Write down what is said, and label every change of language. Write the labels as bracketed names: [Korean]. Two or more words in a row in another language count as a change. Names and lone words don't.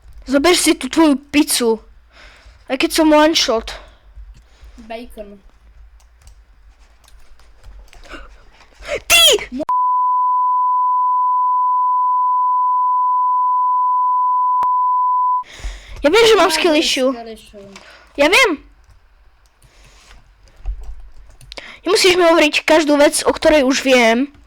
[Slovak] Zober si tú tvoju pizzu. Aj keď som [English] one shot. [Slovak] Bacon. Ty! Ja viem, že mám [English] skill issue. [Slovak] Ja viem. Nemusíš mi hovoriť každú vec, o ktorej už viem.